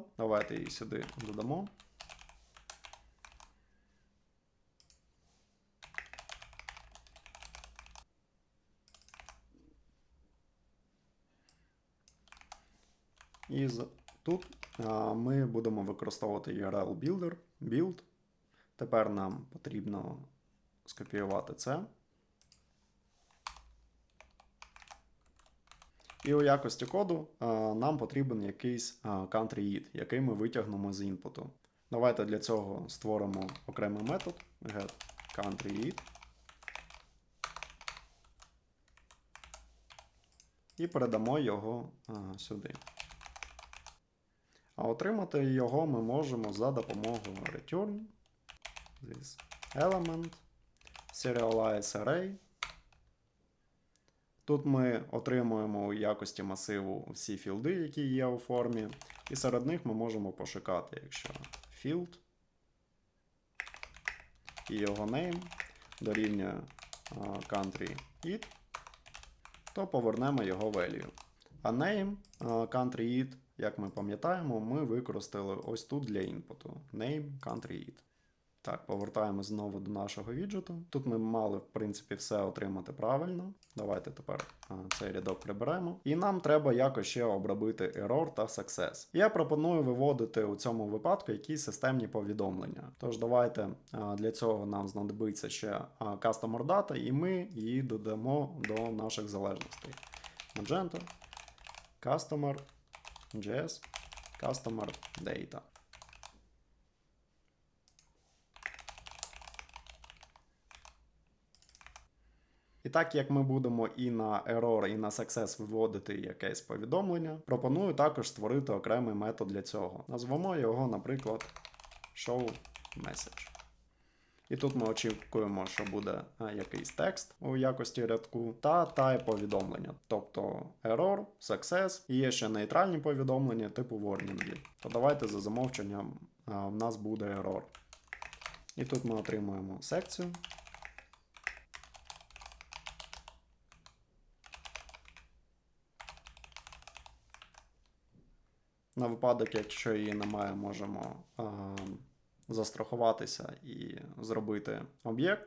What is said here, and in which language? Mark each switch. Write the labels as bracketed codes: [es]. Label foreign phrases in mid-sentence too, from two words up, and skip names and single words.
[uk] Давайте її сюди додамо. І тут ми будемо використовувати [en] URL builder, build. [uk] Тепер нам потрібно скопіювати це. І у якості коду нам потрібен якийсь [en] country id, [uk] який ми витягнемо з інпуту. Давайте для цього створимо окремий метод [en] get country id. [uk] і передамо його сюди. А отримати його ми можемо за допомогою [en] return this element, serialize array. [uk] Тут ми отримуємо у якості масиву всі філди, які є у формі, і серед них ми можемо пошукати, якщо field і його name дорівнює [en] country id, [uk] то повернемо його value. [en] А name country id, [uk] як ми пам'ятаємо, ми використали ось тут для інпуту. [en] Name country id. [uk] Так, повертаємо знову до нашого віджету. Тут ми мали, в принципі, все отримати правильно. Давайте тепер цей рядок приберемо. І нам треба якось ще обробити error та success. Я пропоную виводити у цьому випадку якісь системні повідомлення. Тож давайте для цього нам знадобиться ще [en] customer data, [uk] і ми її додамо до наших залежностей. [en] Magento, customer, JS, customer data. [uk] І так як ми будемо і на error, і на success виводити якесь повідомлення, пропоную також створити окремий метод для цього. Назвемо його, наприклад, showMessage. І тут ми очікуємо, що буде якийсь текст у якості рядку та type повідомлення. Тобто [en] error, success, [uk] і є ще нейтральні повідомлення типу warning. То давайте за замовченням в нас буде error. І тут ми отримуємо секцію. На випадок, якщо її немає, можемо застрахуватися і зробити об'єкт.